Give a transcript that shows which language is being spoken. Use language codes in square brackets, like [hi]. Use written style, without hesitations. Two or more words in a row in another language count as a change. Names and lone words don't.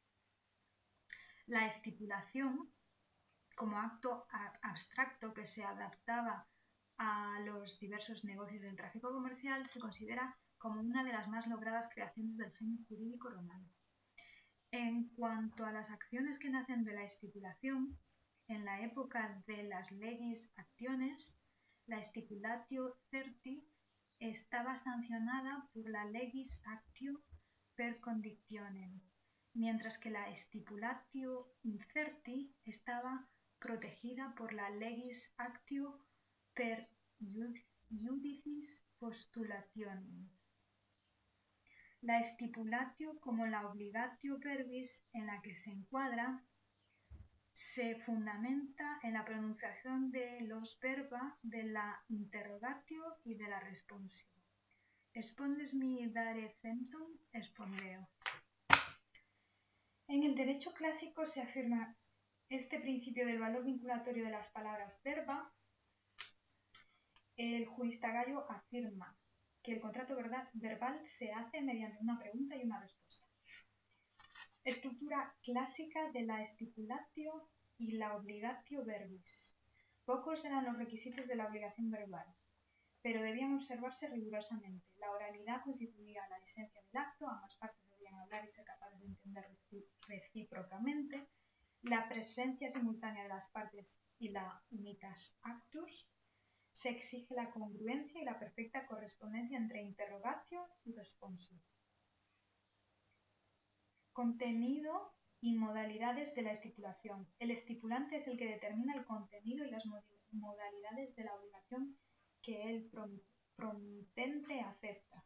[es] La estipulación, como acto abstracto que se adaptaba a los diversos negocios del tráfico comercial, se considera como una de las más logradas creaciones del genio jurídico romano. En cuanto a las acciones que nacen de la estipulación, en la época de las [la] legis actiones, [es] la [la] stipulatio certi [es] estaba sancionada por la [la] legis actio per conditionem, [es] mientras que la [la] stipulatio incerti [es] estaba protegida por la [la] legis actio per iudicis postulationem. [es] La stipulatio, como la [la] obligatio verbis [es] en la que se encuadra, se fundamenta en la pronunciación de los verba de la interrogatio y de la responsio. [la] Expondes mi dare centum, expondeo. [es] En el derecho clásico se afirma este principio del valor vinculatorio de las palabras verba, el jurista Gallo afirma que el contrato verbal se hace mediante una pregunta y una respuesta. Estructura clásica de la stipulatio y la [la] obligatio verbis. [es] Pocos eran los requisitos de la obligación verbal, pero debían observarse rigurosamente. La oralidad constituía la esencia del acto, ambas partes debían hablar y ser capaces de entender recíprocamente. La presencia simultánea de las partes y la [la] unitas actus. [es] Se exige la congruencia y la perfecta correspondencia entre interrogatio y responsio. Contenido y modalidades de la estipulación. El estipulante es el que determina el contenido y las modalidades de la obligación que el promitente acepta.